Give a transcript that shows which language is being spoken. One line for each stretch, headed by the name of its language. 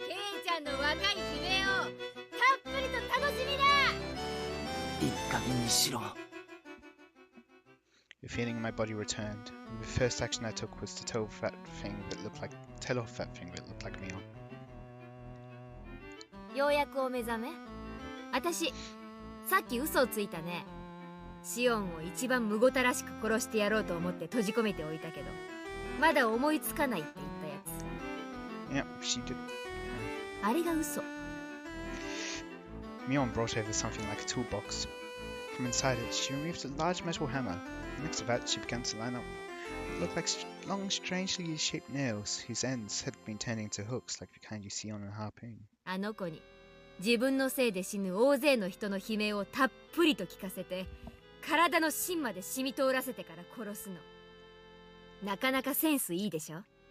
Japanese: ケイちゃんの若い悲鳴をたっぷりと楽しみだ。いい加減にしろ。
English: The feeling in my body returned, and the first action I took was to tell off that thing that looked like Mion.
Japanese: ようやくお目覚め。私、さっき嘘をついたね。シオンを一番むごたらしく殺してやろうと思って閉じ込めておいたけど、まだ思いつかないって言ったやつ。
English: Yeah, she did.
Japanese: あれが嘘。
English: Mion brought over something like a toolbox. From inside it, she removed a large metal hammer. Next to that, she began to line up what looked like long, strangely shaped nails, whose ends had been turning into hooks like the kind you see on a harpoon.
Japanese: あの子に自分のせいで死ぬ大勢の人の悲鳴をたっぷりと聞かせて、体の芯まで染み通らせてから殺すの。なかなかセンスいいでしょ。